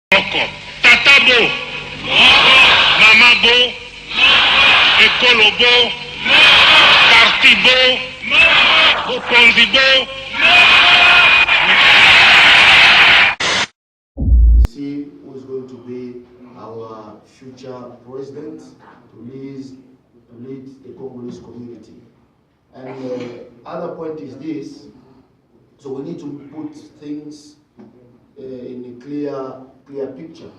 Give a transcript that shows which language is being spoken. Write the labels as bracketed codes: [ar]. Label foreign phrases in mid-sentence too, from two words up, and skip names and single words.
[ln] moko. Tata bo, mama bo, ekolo bo, parti bo, bokonzi bo. [en] See who is going to be our future president to lead the Congolese community. And other point is this, so we need to put things in a clear picture.